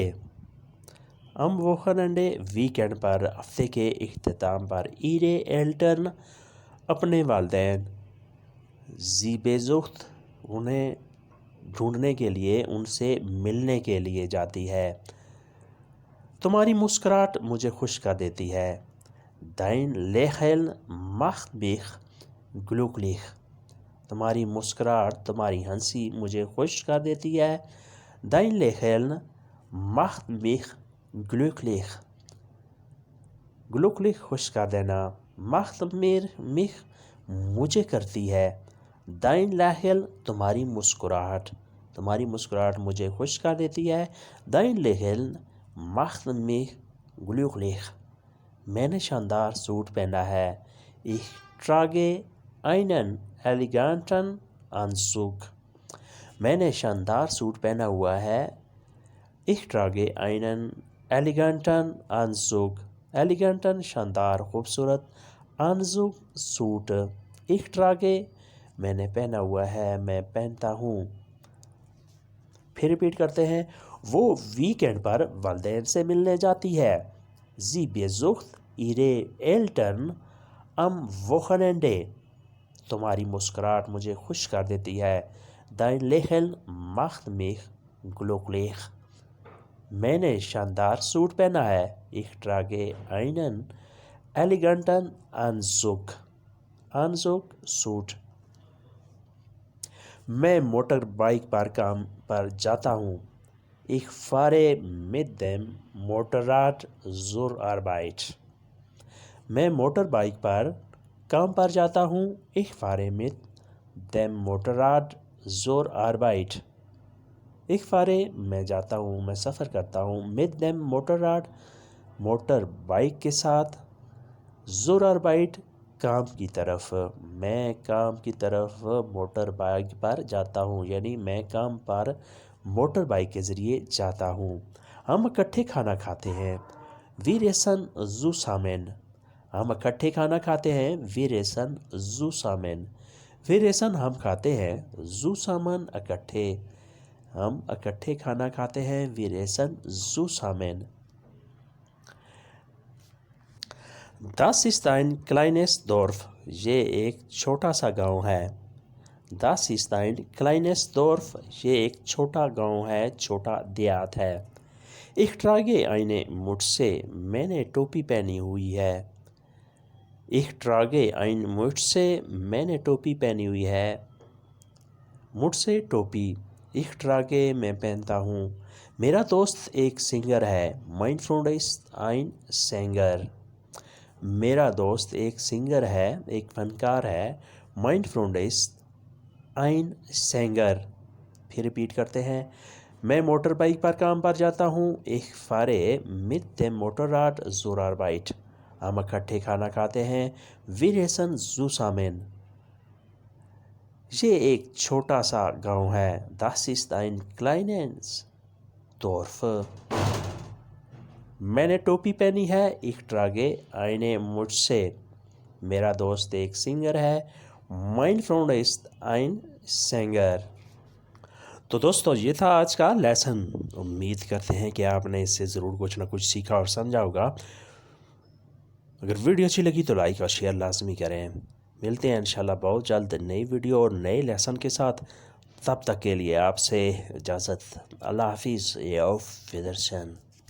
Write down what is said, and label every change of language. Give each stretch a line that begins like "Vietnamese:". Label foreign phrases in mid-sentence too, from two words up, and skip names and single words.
German: am Wochenende
Urdu: ویکینڈ پر، ہفتے کے اختتام پر۔
German: ihre Eltern
Urdu: اپنے والدین۔
German: Sie besucht
Urdu: انہیں ڈھونڈنے کے لیے، ان سے ملنے کے لیے جاتی ہے۔ تمہاری مسکراہٹ مجھے خوش کر دیتی ہے۔
German: Dein Lächeln macht mich glücklich۔
Urdu: تمہاری مسکراہٹ، تمہاری ہنسی مجھے خوش کر دیتی ہے۔
German: Dein Lächeln macht mich glücklich glücklich
Urdu: خوش کر دینا۔
German: macht mich
Urdu: مجھے کرتی ہے۔
German: Dein Lächeln
Urdu: تمہاری مسکراہٹ مجھے خوش کر دیتی ہے.
German: Dein Lächeln macht mich glücklich.
Urdu: میں نے شاندار سوٹ پہنا ہے.
German: Ich trage einen eleganten Anzug.
Urdu: میں نے شاندار سوٹ پہنا ہوا ہے.
German: Ich trage einen eleganten Anzug.
Urdu: Eleganten شاندار خوبصورت. Anzug سوٹ.
German: Ich trage
Urdu: میں نے پہنا ہوا ہے, میں پہنتا ہوں. پھر ریپیٹ کرتے ہیں. وہ ویکینڈ پر والدین سے ملنے جاتی ہے.
German: Sie besucht ihre Eltern am Wochenende.
Urdu: تمہاری مسکراہٹ مجھے خوش کر دیتی ہے.
German: Dein Lächeln macht mich glücklich.
Urdu: میں نے شاندار سوٹ پہنا ہے.
German: Ich trage einen eleganten Anzug.
Urdu: Anzug سوٹ. میں موٹر بائک پر کام پر جاتا ہوں.
German: Ich fahre mit dem Motorrad zur Arbeit.
Urdu: میں موٹر بائک پر کام پر جاتا ہوں.
German: Ich fahre mit dem Motorrad zur Arbeit. Ich fahre
Urdu: میں جاتا ہوں, میں سفر کرتا ہوں.
German: Mit dem Motorrad
Urdu: موٹر بائک کے ساتھ.
German: zur Arbeit
Urdu: کام کی طرف. میں کام کی طرف موٹر بائک پر جاتا ہوں, یعنی میں کام پر موٹر بائک کے ذریعے جاتا ہوں. ہم اکٹھے کھانا کھاتے ہیں.
German: Wir essen zusammen.
Urdu: ہم اکٹھے کھانا کھاتے ہیں.
German: Wir essen zusammen. Wir essen
Urdu: ہم کھاتے ہیں. zusammen اکٹھے. ہم اکٹھے کھانا کھاتے ہیں.
German: Wir essen zusammen. Das ist ein kleines Dorf.
Urdu: یہ ایک چھوٹا سا گاؤں ہے.
German: Das ist ein kleines Dorf.
Urdu: یہ ایک چھوٹا گاؤں ہے, چھوٹا دیہات ہے.
German: Ich trage eine Mütze.
Urdu: میں نے ٹوپی پہنی ہوئی ہے.
German: Ich trage eine Mütze.
Urdu: میں نے ٹوپی پہنی ہوئی ہے. Mütze ٹوپی.
German: Ich trage
Urdu: میں پہنتا ہوں. میرا دوست ایک سنگر ہے.
German: Mein Freund ist ein Sänger.
Urdu: میرا دوست ایک سنگر ہے, ایک فنکار ہے.
German: Mein Freund ist ein Sänger.
Urdu: پھر ریپیٹ کرتے ہیں. میں موٹر بائک پر کام پر جاتا ہوں. Ich fahre mit dem Motorrad zur Arbeit. ہم اکٹھے کھانا کھاتے ہیں. Wir essen zusammen. یہ ایک چھوٹا سا گاؤں ہے. Das ist ein kleines Dorf. میں نے ٹوپی پہنی ہے. Ich trage eine Mütze. میرا دوست ایک سنگر ہے. Mein Freund ist ein Sänger. تو دوستو یہ تھا آج کا لیسن. امید کرتے ہیں کہ آپ نے اس سے ضرور کچھ نہ کچھ سیکھا اور سمجھا ہوگا. اگر ویڈیو اچھی لگی تو لائک اور شیئر لازمی کریں. ملتے ہیں انشاءاللہ بہت جلد نئی ویڈیو اور نئے لیسن کے ساتھ. تب تک کے لیے آپ سے اجازت. اللہ حافظ.
German: auf Wiedersehen.